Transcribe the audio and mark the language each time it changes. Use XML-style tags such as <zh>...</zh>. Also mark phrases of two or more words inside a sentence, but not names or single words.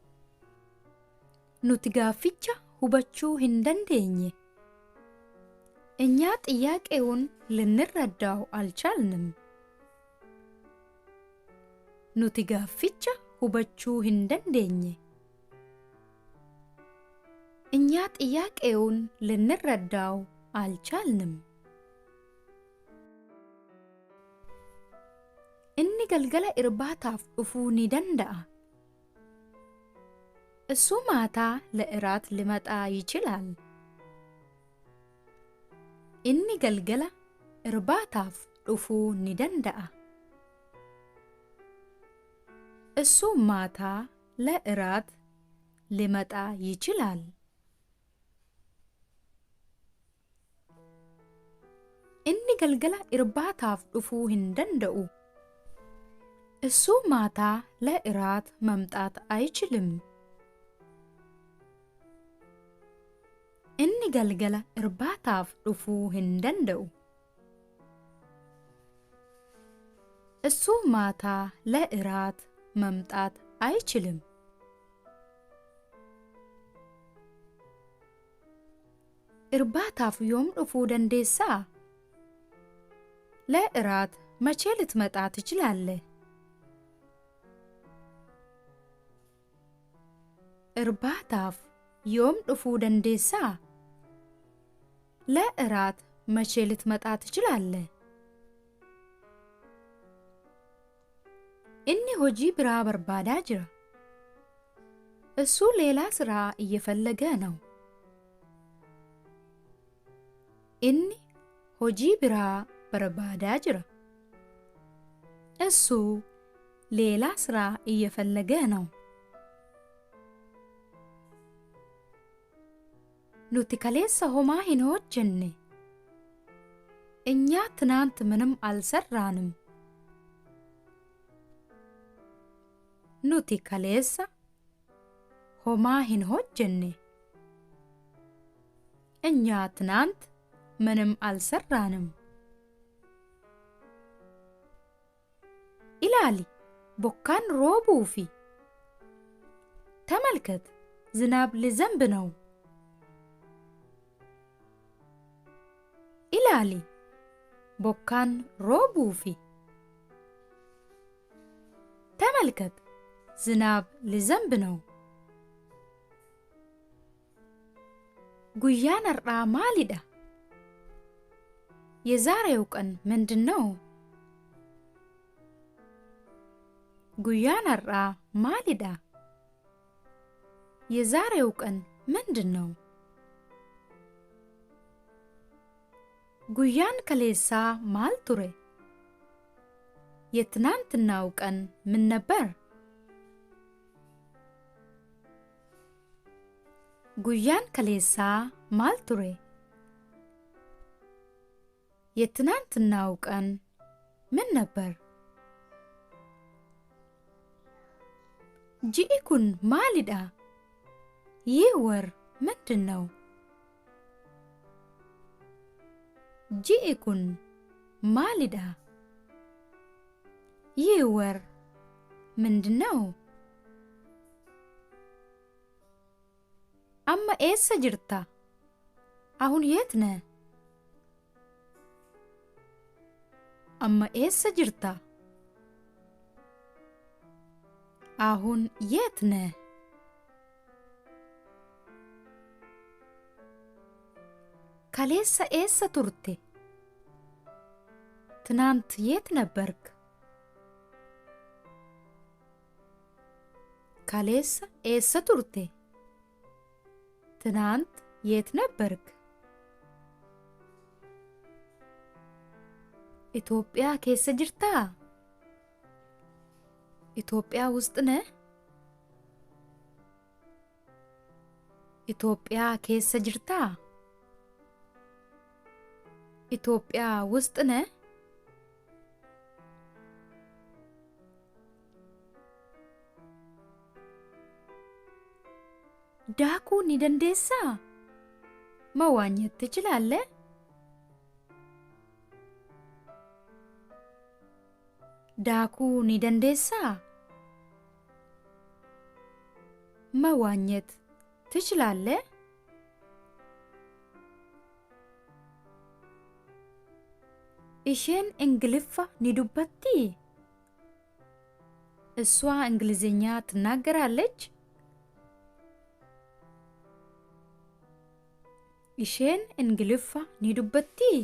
<om>nuti gaaficha hubachuu hin dandeenye፣</om> <am>እኛ ጥያቄውን ልንረዳው አልቻልንም።</am> <om>nuti gaaficha hubachuu hin dandeenye</om> <am>እኛ ጥያቄውን ልንረዳው አልቻልንም።</am> <om>inni galgala irbaataaf dhufuu ni danda'a.</om> <am>እሱ ማታ ለእራት ሊመጣ ይችላል።</am> <om>inni galgala irbaataaf dhufuu ni danda'a.</om> <am>እሱ ማታ ለእራት ሊመጣ ይችላል።</am> <om>inni galgala irbaataaf dhufuu hin danda'u.</om> <am>እሱ ማታ ለእራት መምጣት አይችልም።</am> <om>inni galgala irbaataaf dhufuu hin danda'u.</om> <am>እሱ ማታ ለእራት መምጣት አይችልም።</am> <om>irbaataaf yoom dhufuu dandeessaa?</om> <am>ለእራት መቼ ልትመጣ ትችላለህ?</am> <om>irbaataaf yoom dhufuu dandeessaa?</om> <am>ለእራት መቼ ልትመጣ ትችላለህ?</am> <om>inni hojii biraa barbaadaa jira.</om> <am>እሱ ሌላ ስራ እየፈለገ ነው።</am> <om>inni hojii biraa barbaadaa jira.</om> <am>እሱ ሌላ ስራ እየፈለገ ነው።</am> <om>nuti kaleessa homaa hin hojjenne</om> <am>እኛ ትናንት ምንም አልሰራንም።</am> <om>nuti kaleessa homaa hin hojjenne</om> <am>እኛ ትናንት ምንም አልሰራንም።</am> <om>ilaali bokkaan roobuufi</om> <am>ተመልከት ዝናብ ሊዘንብ ነው።</am> <om>ilaali bokkaan roobuufi ተመልከት ዝናብ ሊዘንብ ነው። guyyaan har'aa maalidha?</om> <am>የዛሬው ቀን ምንድነው?</am> <om>guyyaan har'aa maalidha?</om> <am>የዛሬው ቀን ምንድነው?</am> <om>guyyaan kaleessaa maal ture?</om> <am>የትናንትናው ቀን ምን ነበር?</am> <om>guyyaan kaleessaa maal ture?</om> <am>የትናንትናው ቀን ምን ነበር?</am> <om>ji'i kun maalidha?</om> <am>ይህ ወር ምንድነው?</am> <om>ji'i kun maalidha?</om> <am>ይህ ወር ምንድነው?</am> <om>amma eessa jirta?</om> <am>አሁን የት ነህ?</am> <om>amma eessa jirta?</om> <am>አሁን የት ነህ?</am> <om>kaleessa eessa turte?</om> <am>ትናንት የት ነበርክ?</am> <om>kaleessa eessa turte?</om> <am>ትናንት የት ነበርክ?</am> <om>ኢትዮጵያ keessa jirtaa?</om> <am>ኢትዮጵያ ውስጥ ነህ?</am> <om>ኢትዮጵያ keessa jirtaa?</om> <am>ኢትዮጵያ ውስጥ ነህ?</am> <om>daakuu ni dandeessaa?</om> <am>መዋኘት ትችላለህ?</am> <om>daakuu ni dandeessaa?</om> <am>መዋኘት ትችላለህ?</am> <om>isheen Ingiliffa ni dubbatti</om> <am>እሷ እንግሊዝኛ ትናገራለች።</am> <om>isheen Ingiliffa ni dubbatti</om>